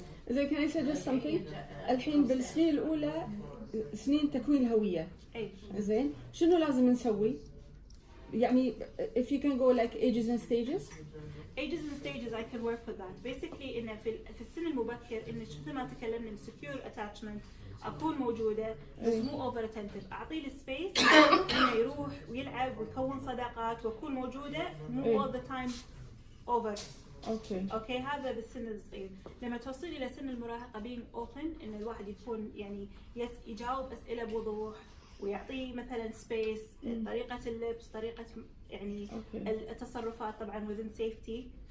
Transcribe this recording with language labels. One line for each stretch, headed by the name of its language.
Arabic: إذا كان يسجل
English: something
Arabic: الحين بالسنين الأولى سنين تكوين الهوية. زين، شنو لازم نسوي؟ يعني
English: if you can go like ages and stages. Ages and stages I can work with that.
Arabic: Basically إنه في السن المبكر إن مثل ما تكلمنا secure attachment أكون موجودة بس مو
English: over attentive،
Arabic: أعطيه السبيس إنه يروح ويلعب ويكون صداقات وأكون موجودة مو
English: all the time over.
Arabic: اوكي هذا بالسن الصغير. لما توصلي الى سن المراهقه
English: being open
Arabic: ان الواحد يكون يعني يجاوب اسئله بوضوح ويعطيه مثلا سبيس، طريقه اللبس، طريقه يعني التصرفات طبعا
English: within safety.